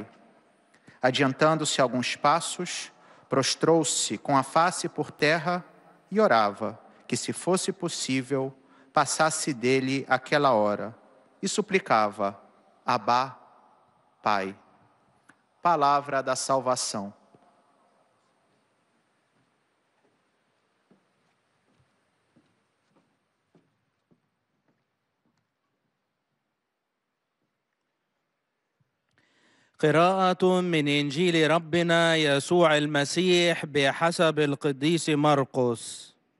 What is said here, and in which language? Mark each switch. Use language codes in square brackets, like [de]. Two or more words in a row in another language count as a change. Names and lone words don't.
[pt] Adiantando-se alguns passos, prostrou-se com a face por terra e orava que, se fosse possível, passasse dele aquela hora, e suplicava: Abba, Pai. Palavra da salvação. [ar] قراءة من إنجيل ربنا يسوع المسيح بحسب القديس مرقس.